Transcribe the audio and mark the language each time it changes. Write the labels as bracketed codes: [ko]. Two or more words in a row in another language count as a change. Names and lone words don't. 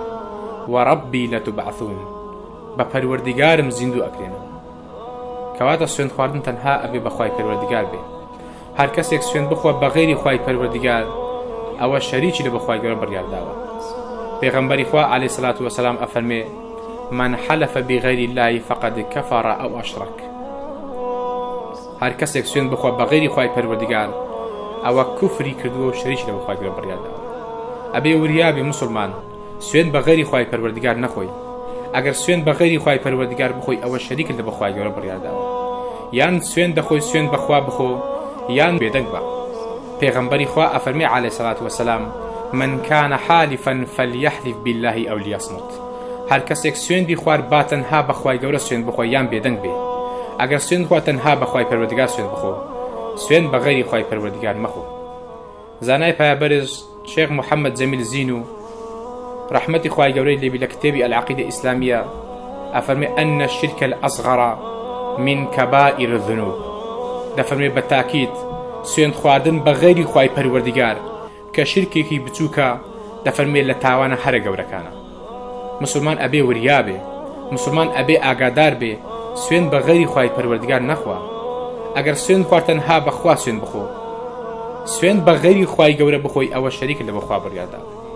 [ar] وەڕەبی لەتوبعەثون، [ckb] بە پەروەردیگارم زیندوو ئەکرێنەوە. کەواتە سوێند خواردن تەنها ئەبێ بە خوای پەروەردیگار بێ. هەر کەسێک سوێند بخوە بە غەیری خوای پەروەردیگار ئەوە شەریکی لە بەخوای گەورە بڕیارداوە. پێغەمبەری خوا [ar] عەلەیهی سەڵات وەسەلام [ckb] ئەفەرمێ [ar] من حلف بغير الله فقد كفر أو أشرك. [ckb] هر کەسێک سوێند بخوا بە غەیری خوای پەروەردیگار ئەوە کوفری کردووە و شەریکی لە بەخوای گەورە بڕیارداوە. ئەبێ وریابێ مسلمان سوێند بە غەیری خوای پەروەردیگار نەخۆی. ئەگەر سوێند بە غەیری خوای پەروەردیگار بخۆی ئەوە شەریکت لە بەخوای گەورە بڕیارداوە. یان سوێند دەخۆی سوێند بەخوا بخۆ یان بێدەنگ بە. پێغەمبەری خوا ئەفەرمێ [ar] عەلەیهی سەڵات وەسەلام من كان حالفا فليحلف بالله أو ليصمت. [ckb] هر کەسێک سوێندی خوارد با تەنها بەخوای گەورە سوێند بخۆ یان بێدەنگ بێ. ئەگەر سوێند خوا تەنها بەخوای پەروەردیگار سوێند بخۆ، سوێند بە غەیری خوای پەروەردیگار مەخۆ. زانای پایەبەرز شێخ محەممەد جەمیل زین ڕەحمەتی خوای گەورەی لێبی لە کتێبی العەقیدە ئیسلامیە ئەفەرمێ [ar] ئەنە الشرك الأصغر من كبائر الذنوب. [ckb] دەفەرمێ بە تاکید سوێند خواردن بە غەیری خوای پەروەردیگار کە شرکێکی بچووکە دەفەرمێ لە تاوانە هەرە گەورەکانە. مسلمان ئەبێ وریابێ، مسلمان ئەبێ ئاگادار بێ سوێند بە غەیری خوای پەروەردیگار نەخوا. ئەگەر سوێند خوارد تەنها بەخوا سوێند بخۆ، سوێند بە غەیری خوای گەورە بخۆی ئەوە شەریک لە بەخوا بڕیارداوە.